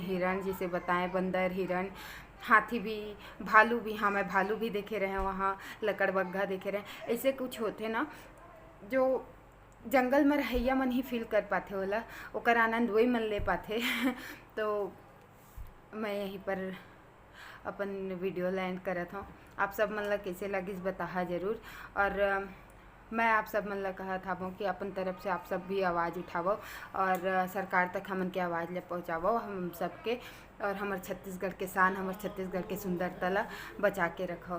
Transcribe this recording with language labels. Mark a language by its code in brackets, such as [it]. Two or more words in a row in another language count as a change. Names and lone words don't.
[hne] हिरण जिसे बताएं, बंदर, हिरण, हाथी भी, भालू भी, हाँ मैं भालू भी देखे रहे वहाँ, लकड़बग्घा देखे रहे। ऐसे कुछ होते ना जो जंगल में रहैया मन ही फील कर पाते होला, ओकर आनंद वही मन ले पाते। तो मैं यहीं पर अपन वीडियो लैंड करत हूँ। आप सब मन ला कैसे लगिस बताहा जरूर। और मैं आप सब मन ला कहत हूँ कि अपन तरफ से आप सब भी आवाज़ उठावो और सरकार तक हमन के आवाज़ ले पहुँचावो हम सबके, और हमारे छत्तीसगढ़ के शान, हमारे छत्तीसगढ़ के सुंदरता ला बचा के रखो।